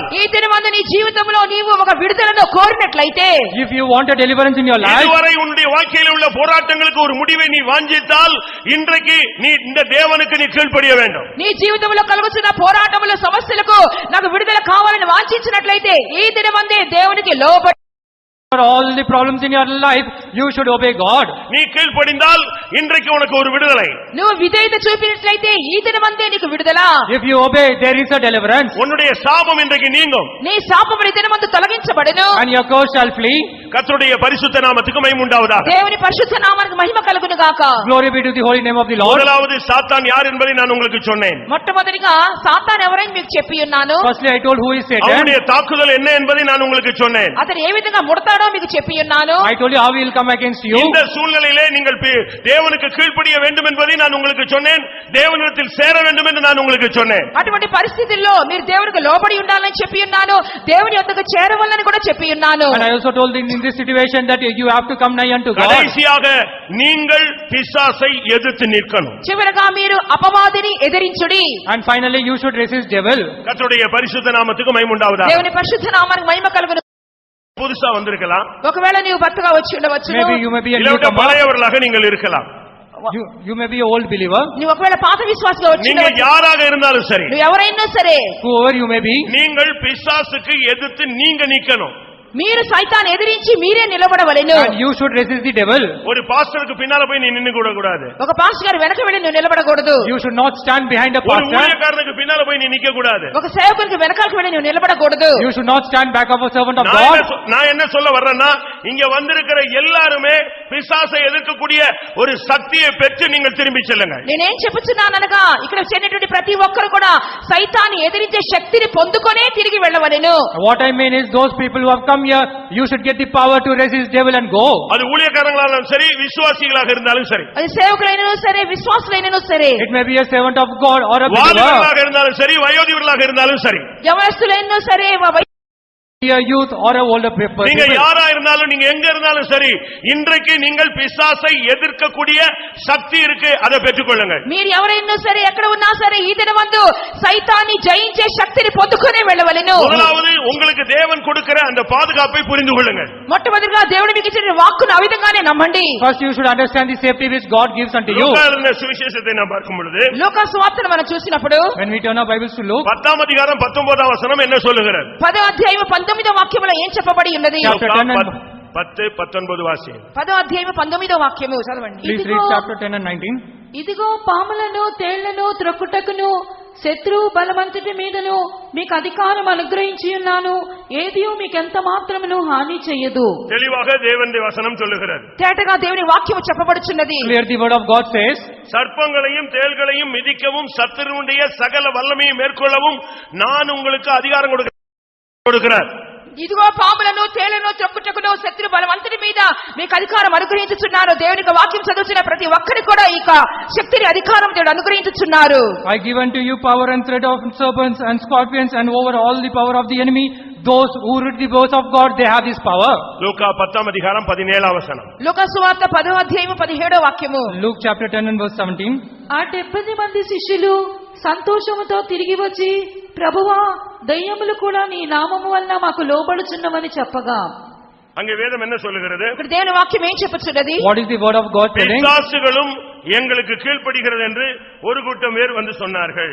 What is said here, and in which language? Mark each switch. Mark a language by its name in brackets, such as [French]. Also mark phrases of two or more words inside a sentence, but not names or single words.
[Telugu] ఈ దినమందు నీ జీవితంలో నీవు ఒక విడుదలను కోరినట్లయితే, [English] if you want a deliverance in your life, [Tamil] இதுவரை உன்னுடைய வாழ்க்கையிலே உள்ள போராட்டங்களுக்கு ஒரு முடிவை நீ வாஞ்சித்தால், இன்றைக்கு நீ இந்த தேவனுக்கு நீ கீழ்ப்படிய வேண்டும். [Telugu] నీ జీవితంలో కలుగుతున్న పోరాటముల సమస్యలకు నాకు విడుదల కావాలని వాంఛించినట్లయితే ఈ దినమందే దేవునికి లోబడి [English] for all the problems in your life you should obey God. [Tamil] நீ கீழ்ப்படிந்தால் இன்றைக்கு உனக்கு ஒரு விடுதலை. [Telugu] నువ్వు విధేయత చూపినట్లయితే ఈ దినమందే నీకు విడుదల. [English] If you obey there is a deliverance. [Tamil] உன்னுடைய சாபம் இன்றைக்கு நீங்கும். [Telugu] నీ శాపము ఈ దినమందు తొలగించబడును. [English] And your curse shall flee. [Tamil] கர்த்தருடைய பரிசுத்த நாமத்துக்கு மகிமை உண்டாவதாக. [Telugu] దేవుని పరిశుద్ధ నామానికి మహిమ కలుగును గాక. [English] Glory be to the holy name of the Lord. [Tamil] முதலாவது சாத்தான் யார் என்பதை நான் உங்களுக்கு சொன்னேன். [Telugu] మొట్టమొదటిగా సాతాను ఎవరని మీకు చెప్పి ఉన్నాను. [English] Firstly I told who is Satan. [Tamil] அவனுடைய தாக்குதல் என்ன என்பதை நான் உங்களுக்கு சொன்னேன். [Telugu] అతను ఏ విధంగా ముడతాడో మీకు చెప్పి ఉన్నాను. [English] I told you how he will come against you. [Tamil] இந்த சூழ்நிலையிலே நீங்கள் தேவனுக்கு கீழ்ப்படிய வேண்டும் என்பதை நான் உங்களுக்கு சொன்னேன். தேவனிடத்தில் சேர வேண்டும் என்று நான் உங்களுக்கு சொன்னேன். [Telugu] అటువంటి పరిస్థితుల్లో మీరు దేవునికి లోబడి ఉండాలని చెప్పి ఉన్నాను. దేవుని యొద్దకు చేరవలని కూడా చెప్పి ఉన్నాను. [English] And I also told in this situation that you have to come nigh unto God. [Tamil] கடைசியாக நீங்கள் பிசாசை எதிர்த்து நிற்கணும். [Telugu] చివరగా మీరు అపవాదిని ఎదిరించుడి. [English] And finally you should resist devil. [Tamil] கர்த்தருடைய பரிசுத்த நாமத்துக்கு மகிமை உண்டாவதாக. [Telugu] దేవుని పరిశుద్ధ నామానికి మహిమ కలుగును. [Tamil] புதுசா வந்திருக்கலாம். [Telugu] ఒకవేళ నీవు భర్తగా వచ్చి ఉండవచ్చును. [English] Maybe you may be a [Tamil] இல்ல [English] newcomer. [Tamil] பழையவர்களாக நீங்கள் இருக்கலாம். [English] You may be an old believer. [Telugu] నువ్వు ఒకవేళ పాత విశ్వాసిగా వచ్చి [Tamil] நீங்க [Telugu] ఉండవచ్చు. [Tamil] யாராக இருந்தாலும் சரி, [Telugu] నువ్వు ఎవరైనా సరే, [English] Whoever you may be, [Tamil] நீங்கள் பிசாசுக்கு எதிர்த்து நீங்க நிக்கணும். [Telugu] మీరు సైతాన్ని ఎదిరించి మీరే నిలబడవలెను. [English] and you should resist the devil. [Tamil] ஒரு பாஸ்டருக்கு பின்னால போய் நீ நின்னு கூட கூடாது. [Telugu] ఒక పాస్టర్ గారు వెనక వెళ్ళి నువ్వు నిలబడకూడదు. [English] You should not stand behind a [Tamil] ஒரு [English] pastor. [Tamil] ஊழியக்காரனுக்கு பின்னால போய் நீ நிக்க கூடாது. [Telugu] ఒక సేవకునికి వెనకాలకు వెళ్ళి నువ్వు నిలబడకూడదు. [English] You should not stand back of a servant of [Tamil] நான் [English] God. [Tamil] என்ன சொல்ல வர்றேன்னா, இங்க வந்திருக்கிற எல்லாருமே பிசாசை எதிர்க்கக்கூடிய ஒரு சக்தியை பெற்று நீங்கள் திரும்பி செல்லுங்க. [Telugu] నేనేం చెప్పుచున్నాననగా ఇక్కడ చేరినటువంటి ప్రతి ఒక్కరు కూడా సైతాన్ని ఎదిరించే శక్తిని పొందుకొనే తిరిగి వెళ్ళవలెను. [English] What I mean is those people who have come here, you should get the power to resist devil and go. [Tamil] அது ஊழியக்காரங்களாலும் சரி, விசுவாசிகளாக இருந்தாலும் சரி, [Telugu] అది సేవకులైనను సరే, విశ్వాసులైనను సరే, [English] It may be a servant of God or a believer. [Tamil] வாலிபர்களாக இருந்தாலும் சரி, வயோதிபர்களாக இருந்தாலும் சரி, [Telugu] యవనస్తులైనను సరే, [English] Be a youth or a older people. [Tamil] நீங்க யாரா இருந்தாலும், நீங்க எங்க இருந்தாலும் சரி, இன்றைக்கு நீங்கள் பிசாசை எதிர்க்கக்கூடிய சக்தி இருக்கு, அதை பெற்றுக்கொள்ளுங்கள். [Telugu] మీరు ఎవరైనా సరే, ఎక్కడ ఉన్నా సరే, ఈ దినమందు సైతాన్ని జయించే శక్తిని పొందుకొనే వెళ్ళవలెను. [Tamil] முதலாவது உங்களுக்கு தேவன் கொடுக்கிற அந்த பாதுகாப்பை புரிந்து கொள்ளுங்கள். [Telugu] మొట్టమొదటిగా దేవుడు మీకు ఇచ్చిన వాక్కును ఆ విధంగానే నమ్మండి. [English] First you should understand the safety which God gives unto you. [Tamil] லூக்கா எழுதின சுவிசேஷத்தை நாம் பார்க்கும் பொழுது, [Telugu] లూకా సువార్తను మనం చూసినప్పుడు [English] When we turn our Bibles to Luke [Tamil] 10 அதிகாரம் 19 வசனம் என்ன சொல்லுகிறது? [Telugu] 10వ అధ్యాయము 19వ వాక్యములో ఏం చెప్పబడి ఉన్నది? [English] Chapter 10 and [Telugu] 10, 19 వాసి. 10వ అధ్యాయము 19వ వాక్యము చదవండి. [English] please read chapter 10 and 19. [Telugu] ఇదిగో పాములను తేళ్లను త్రొక్కుటకును శత్రు బలవంతుడి మీదను మీకు అధికారం అనుగ్రహించి ఉన్నాను. ఏదియూ మీకెంత మాత్రమును హాని చేయదు. [Tamil] தெளிவாக தேவனுடைய வசனம் சொல்லுகிறது. [Telugu] తేటగా దేవుని వాక్యము చెప్పబడుచున్నది. [English] Clear the word of God says, [Tamil] சர்ப்பங்களையும் தேள்களையும் மிதிக்கவும் சத்துருவுடைய சகல வல்லமையை மேற்கொள்ளவும் நான் உங்களுக்கு அதிகாரம் கொடுக்கிறேன். [Telugu] ఇదిగో పాములను తేళ్లను త్రొక్కుటకును శత్రు బలవంతుడి మీద మీకు అధికారం అనుగ్రహించుచున్నారు. దేవునికి వాక్యం చదువుతున్న ప్రతి ఒక్కరికి కూడా ఈ శక్తిని అధికారం దేవుడు అనుగ్రహించుచున్నారు. [English] I give unto you power and tread of serpents and scorpions and over all the power of the enemy. Those who read the words of God, they have this power. [Tamil] லூக்கா 10 அதிகாரம் 17 வசனம். [Telugu] లూకా సువార్త 10వ అధ్యాయము 17వ వాక్యము. [English] Luke chapter 10 and verse 17. [Telugu] ఆ 70 మంది శిష్యులు సంతోషముతో తిరిగి వచ్చి, ప్రభువా, దయ్యములు కూడా నీ నామము వలన మాకు లోబడుచున్నవని చెప్పగా, [Tamil] அங்கே வேதம் என்ன சொல்லுகிறது? [Telugu] ఇక్కడ దేవుని వాక్యం ఏం చెప్పుచున్నది? [English] What is the word of God telling? [Tamil] பிசாசுகளும் எங்களுக்கு கீழ்ப்படிகிறது என்று ஒரு கூட்டம் பேர் வந்து சொன்னார்கள்.